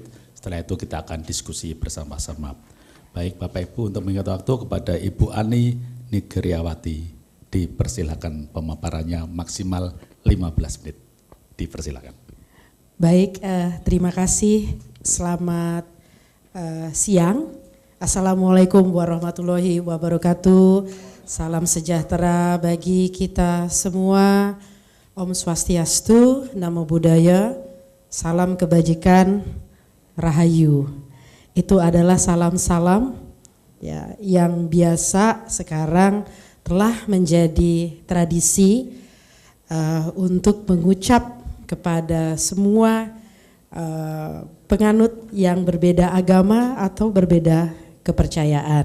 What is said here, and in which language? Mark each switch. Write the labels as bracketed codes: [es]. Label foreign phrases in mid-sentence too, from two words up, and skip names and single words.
[id] Setelah itu kita akan diskusi bersama-sama. Baik Bapak Ibu, untuk mengingat waktu kepada Ibu Ani Nigriawati, dipersilakan pemaparannya maksimal 15 menit. Dipersilakan. Baik, terima kasih. Selamat siang. [ar] Assalamualaikum warahmatullahi wabarakatuh. [id] Salam sejahtera bagi kita semua. [sa] Om Swastiastu, [pi] Namo Buddhaya, [id] salam kebajikan, rahayu. Itu adalah salam-salam ya, yang biasa sekarang telah menjadi tradisi untuk mengucap kepada semua penganut yang berbeda agama atau berbeda kepercayaan.